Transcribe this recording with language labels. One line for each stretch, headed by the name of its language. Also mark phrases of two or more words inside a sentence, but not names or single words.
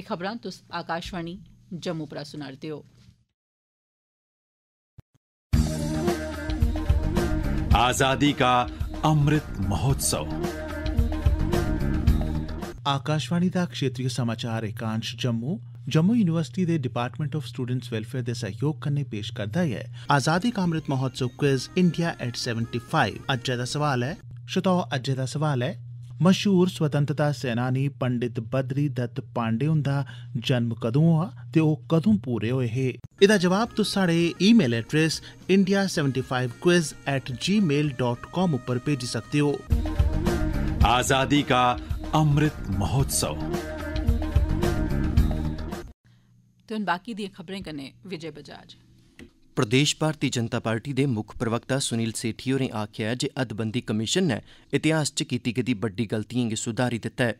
Dogri: एह् खबरां तुस आकाशवाणी जम्मू परा सुना'रदे ओ। आजादी का अमृत महोत्सव। आकाशवाणी दा क्षेत्रीय समाचार एकांश जम्मू यूनिवर्सिटी दे
English: Department of Students Welfare
Dogri: दे सहयोग कन्नै पेश करदा ऐ आजादी का अमृत महोत्सव
English: quiz India at 75.
Dogri: अज्जै दा सवाल ऐ मशहूर स्वतंत्रता सेनानी पंडित बद्री दत्त पांडे हुंदा जन्म कदूं होआ ते ओह् कदूं पूरे होए हे? एह्दा जवाब तुस साढ़े
English: email address
Dogri: india75quiz@gmail.com उप्पर भेजी सकदे हो। आजादी का अमृत महोत्सव। ते हुन बाकी दियां खबरें कन्नै विजय बजाज। प्रदेश भारतीय जनता पार्टी दे मुक्ख प्रवक्ता सुनील सेठी होरें आखेआ जे हदबंदी कमीशन नै इतिहास च कीती गेदी बड्डी गलतियें गी सुधारी दित्ता ऐ।